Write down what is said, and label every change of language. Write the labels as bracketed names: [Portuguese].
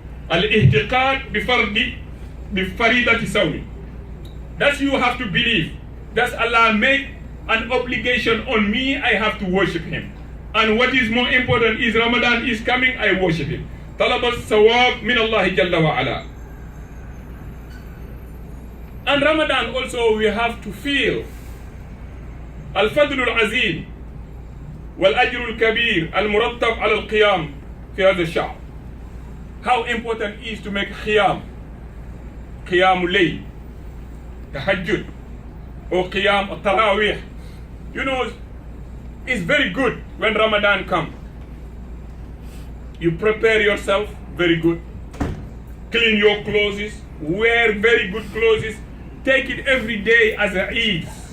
[Arabic] Al-ihtiqad bifaridati sawmi. [English] That's you have to believe. That's Allah make an obligation on me, I have to worship him. And what is more important is Ramadan is coming, I worship him. [Arabic] Talab al-sawab min Allah jalla wa ala. [English] And Ramadan also we have to feel [Arabic] الفضل العظيم والأجر الكبير المرتب على القيام في هذا الشهر. [English] How important is to make [Arabic] قيام الليل, [English] tahajjud, or qiyam التراويح. You know, it's very good when Ramadan comes. You prepare yourself very good, clean your clothes, wear very good clothes, take it every day as a Eid.